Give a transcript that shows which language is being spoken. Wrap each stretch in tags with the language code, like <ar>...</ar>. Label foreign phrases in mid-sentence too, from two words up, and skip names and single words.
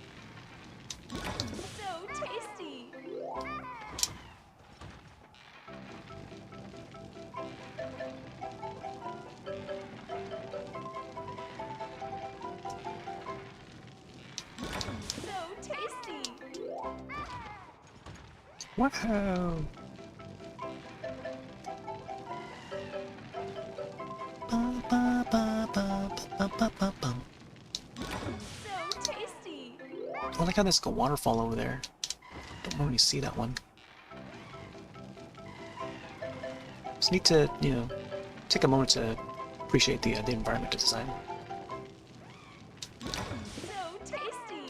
<en>So tasty. So tasty. Wow! ba, ba, ba, ba, ba, ba, ba. So tasty. I like how there's like a waterfall over there. Don't normally see that one. Just need to, you know, take a moment to appreciate the environment to design. So tasty.</en>